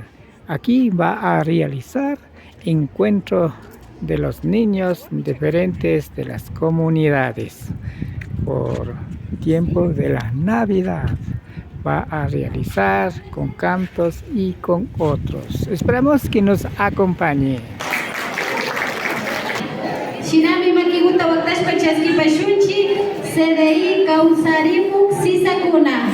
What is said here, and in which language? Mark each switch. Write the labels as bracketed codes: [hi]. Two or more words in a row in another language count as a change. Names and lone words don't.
[es] Aquí va a realizar encuentro de los niños diferentes de las comunidades por tiempo de la Navidad. Va a realizar con cantos y con otros. Esperamos que nos acompañe. [qu] Shinami makiguta waktash pachaski pashunchi CDI kausarimu sisakuna.